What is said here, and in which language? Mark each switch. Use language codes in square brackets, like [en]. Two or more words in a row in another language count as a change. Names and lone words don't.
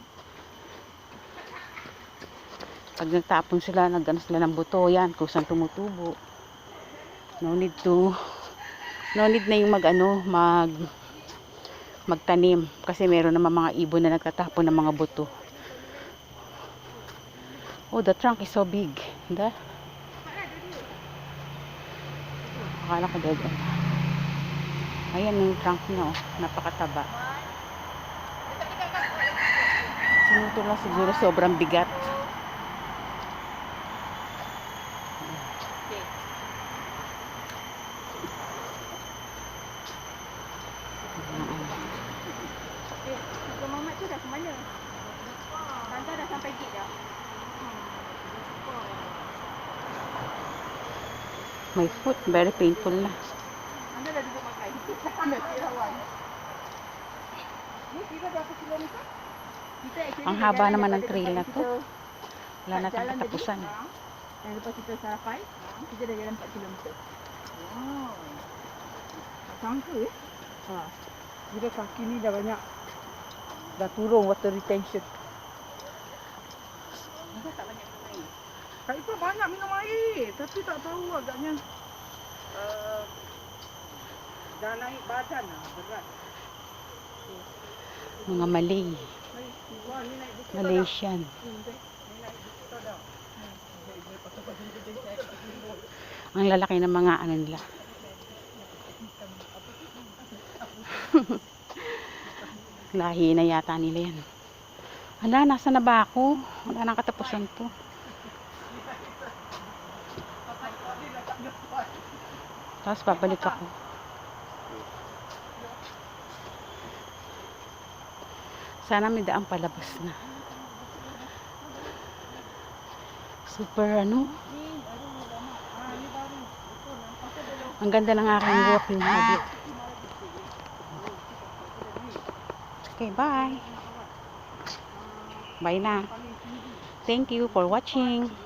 [tl] Pag nagtapon sila, nagano sila ng buto, yan, kusang tumutubo. [en] No need [tl] na yung magtanim. Kasi meron naman mga ibon na nagtatapon ng mga buto. [en] Oh, the trunk is so big. [tl] Diba? Akala ko [en] dead end. [tl] Ayan yung trunk niya, oh. Napakataba. Sinuto lang siguro sobrang bigat. [ms] Mama tu dah ke mana? Tante dah sampai gate dah. [en] My foot, very painful na. [ms] Anda dah duduk makan. Nanti lawan. Ni kira berapa kilometer? Kita actually [tl] Ang haba [ms] berjalan [tl] naman ng [ms] daripada [tl] trail na [ms] tempat [tl] to. [ms] kita [tl] Wala na [ms] jalan [tl] tayong [ms] tadi. [tl] katapusan. [ms] Dan lepas kita sarapan, kita dah jalan 4 kilometer. Wow. Tak sangka ya. Ha. Kira kaki ni dah banyak. Dah turun [en] water retention. [ms] Tak banyak minum air. Kak Ipah banyak minum air. Tapi tak tahu agaknya dah naik badan lah. Berat. [tl] Mga Malay. [ms] Wah, ni naik bukit [tl] Malaysian. Ang lalaki ng mga ano nila. Lahi na yata nila yan. Hala, nasa na ba ako? Wala nang katapusan to. Tapos babalik ako. Sana may daan palabas na. Super ano? Ang ganda ng aking [en] walking habit. Okay, bye. Bye na. Thank you for watching.